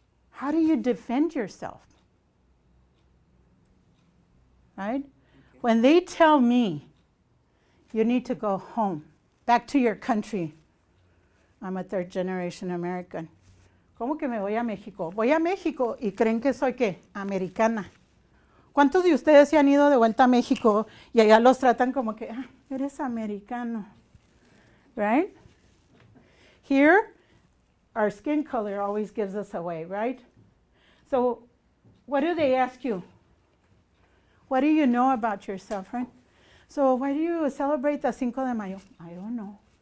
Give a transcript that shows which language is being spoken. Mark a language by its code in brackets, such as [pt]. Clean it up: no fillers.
[en] How do you defend yourself? Right? When they tell me you need to go home, back to your country, I'm a 3rd generation American. [es] ¿Cómo que me voy a México? Voy a México y creen que soy ¿qué? Americana. ¿Cuántos de ustedes se han ido de vuelta a México y allá los tratan como que, ah, eres americano? [en] Right? Here, our skin color always gives us away, right? So what do they ask you? What do you know about yourself, right? So why do you celebrate the 5 de Mayo? I don't know.